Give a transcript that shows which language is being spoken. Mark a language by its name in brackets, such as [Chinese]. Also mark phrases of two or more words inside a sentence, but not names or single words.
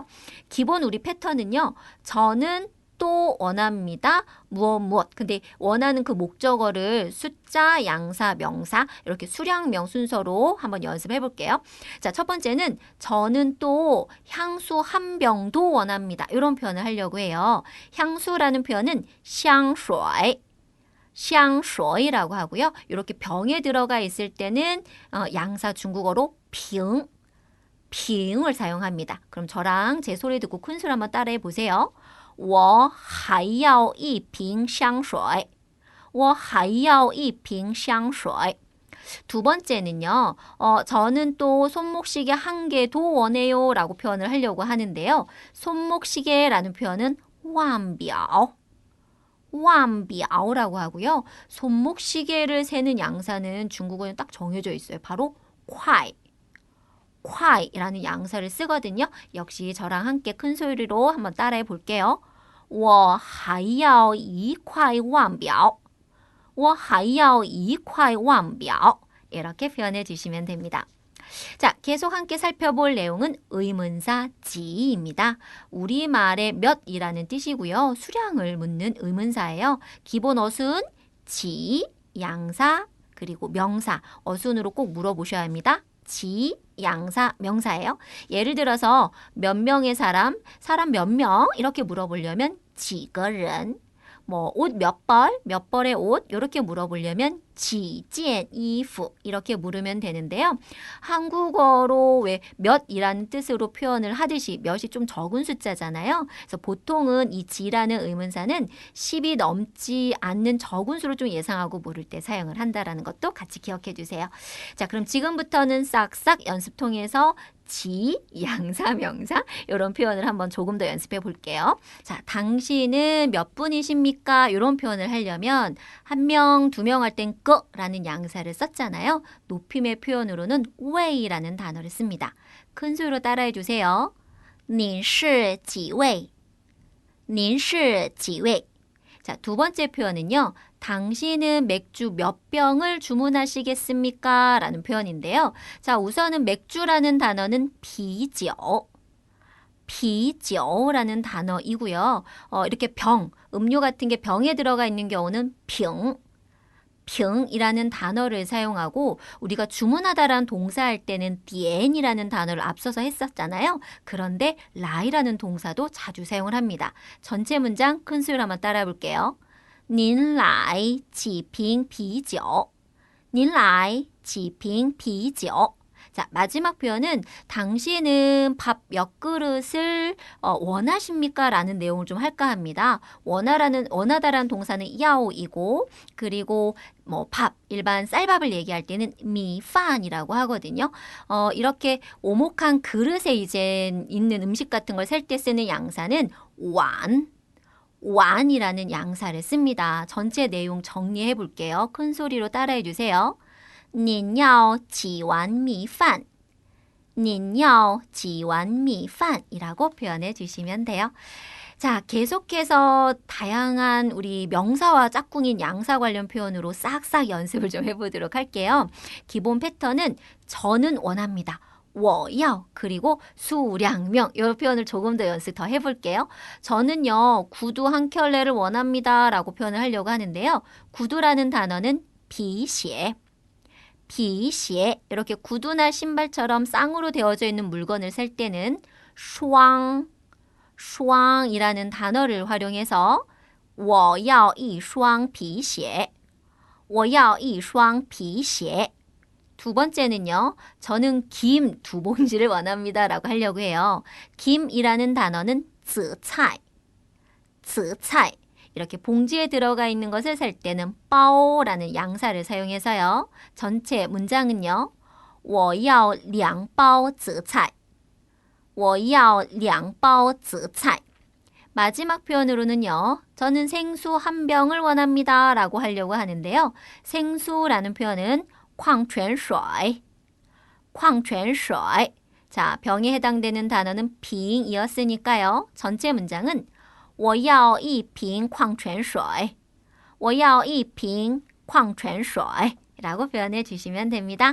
[Korean] 기본 우리 패턴은요. 저는 또 원합니다. 무엇. 근데 원하는 그 목적어를 숫자, 양사, 명사 이렇게 수량명 순서로 한번 연습해 볼게요. 자, 첫 번째는 저는 또 향수 한 병도 원합니다. 이런 표현을 하려고 해요. 향수라는 표현은 [Chinese] 香水. 香水 [Korean] 라고 하고요. 이렇게 병에 들어가 있을 때는 양사 중국어로 瓶. 瓶을 사용합니다. 그럼 저랑 제 소리 듣고 큰 소리 한번 따라해 보세요. [Chinese] 我还要一瓶香水. 我还要一瓶香水. [Korean] 두 번째는요. 저는 또 손목시계 한 개도 원해요 라고 표현을 하려고 하는데요. 손목시계라는 표현은 [Chinese] 腕表. 腕表 [Korean] 라고 하고요. 손목시계를 세는 양사는 중국어는 딱 정해져 있어요. 바로 快. 快이라는 양사를 쓰거든요. 역시 저랑 함께 큰 소리로 한번 따라해 볼게요. [Chinese] 我还要一块腕表. 我还要一块腕表. [Korean] 이렇게 표현해 주시면 됩니다. 자, 계속 함께 살펴볼 내용은 의문사 지입니다. 우리말의 몇이라는 뜻이고요. 수량을 묻는 의문사예요. 기본 어순, 지, 양사, 그리고 명사. 어순으로 꼭 물어보셔야 합니다. 지, 양사, 명사예요. 예를 들어서 몇 명의 사람 몇 명 이렇게 물어보려면 [Chinese] 几个人. [Korean] 뭐 옷 몇 벌의 옷 이렇게 물어보려면 [Chinese] 几件衣服 [Korean] 이렇게 물으면 되는데요. 한국어로 왜 몇이라는 뜻으로 표현을 하듯이 몇이 좀 적은 숫자잖아요. 그래서 보통은 이 지라는 의문사는 10이 넘지 않는 적은 수를 좀 예상하고 물을 때 사용을 한다라는 것도 같이 기억해 주세요. 자, 그럼 지금부터는 싹싹 연습 통해서 지, 양사, 명사 이런 표현을 한번 조금 더 연습해 볼게요. 자, 당신은 몇 분이십니까? 이런 표현을 하려면 한 명, 두 명 할 땐 거라는 양사를 썼잖아요. 높임의 표현으로는 웨이라는 단어를 씁니다. 큰 소리로 따라해 주세요. [Chinese] 您是几位?您是几位? [Korean] 자, 두 번째 표현은요. 당신은 맥주 몇 병을 주문하시겠습니까? 라는 표현인데요. 자, 우선은 맥주라는 단어는 비죠. 비죠라는 단어이고요. 이렇게 병, 음료 같은 게 병에 들어가 있는 경우는 병. 병이라는 단어를 사용하고 우리가 주문하다라는 동사할 때는 디엔이라는 단어를 앞서서 했었잖아요. 그런데 라이라는 동사도 자주 사용을 합니다. 전체 문장 큰 소리로 한번 따라 볼게요. [Chinese] 您来几瓶啤酒? 您来几瓶啤酒? [Korean] 자, 마지막 표현은 당신은 밥 몇 그릇을 원하십니까? 라는 내용을 좀 할까 합니다. 원하다라는 동사는 야오이고 그리고 뭐 밥, 일반 쌀밥을 얘기할 때는 미판이라고 하거든요. 이렇게 오목한 그릇에 이제 있는 음식 같은 걸 셀 때 쓰는 양사는 완이라는 양사를 씁니다. 전체 내용 정리해 볼게요. 큰 소리로 따라해 주세요. [Chinese] 您要几碗米饭?您要几碗米饭? [Korean] 이라고 표현해 주시면 돼요. 자, 계속해서 다양한 우리 명사와 짝꿍인 양사 관련 표현으로 싹싹 연습을 좀 해보도록 할게요. 기본 패턴은 저는 원합니다. [Chinese] 我要 [Korean] 그리고 수량명 이 표현을 조금 더 연습 더 해볼게요. 저는요 구두 한 켤레를 원합니다 라고 표현을 하려고 하는데요. 구두라는 단어는 [Chinese] 皮鞋 皮鞋 [Korean] 이렇게 구두나 신발처럼 쌍으로 되어져 있는 물건을 살 때는 双이라는 단어를 활용해서 [Chinese] 我要一双皮鞋我要一双皮鞋 [Korean] 두 번째는요. 저는 김 2봉지를 원합니다 라고 하려고 해요. 김이라는 단어는 紫菜 이렇게 봉지에 들어가 있는 것을 살 때는 包라는 양사를 사용해서요. 전체 문장은요. [Chinese] 我要2包紫菜我要2包紫菜 [Korean] 마지막 표현으로는요. 저는 생수 한 병을 원합니다 라고 하려고 하는데요. 생수라는 표현은 矿泉水 자, 병에 해당되는 단어는 빙이었으니까요. 전체 문장은 [Chinese] 我要一瓶矿泉水我要一瓶矿泉水 [Korean] 라고 표현해 주시면 됩니다.